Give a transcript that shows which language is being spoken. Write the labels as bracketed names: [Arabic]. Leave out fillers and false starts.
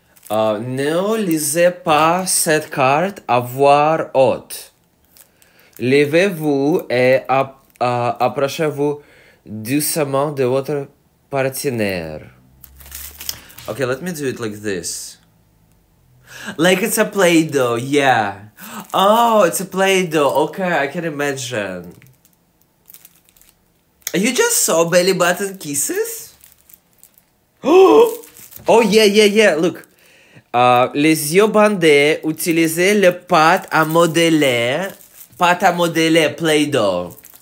[French] Ne lisez pas cette carte à voix haute. Levez-vous et approchez-vous doucement de votre partenaire. [English] Okay, let me do it like this. Like it's a Play-Doh, yeah. Oh, it's a Play-Doh. Okay, I can imagine. You just saw belly button kisses? Oh, yeah, look. [French] Les yeux bandés, utilisez le pâte à modeler Play-Doh.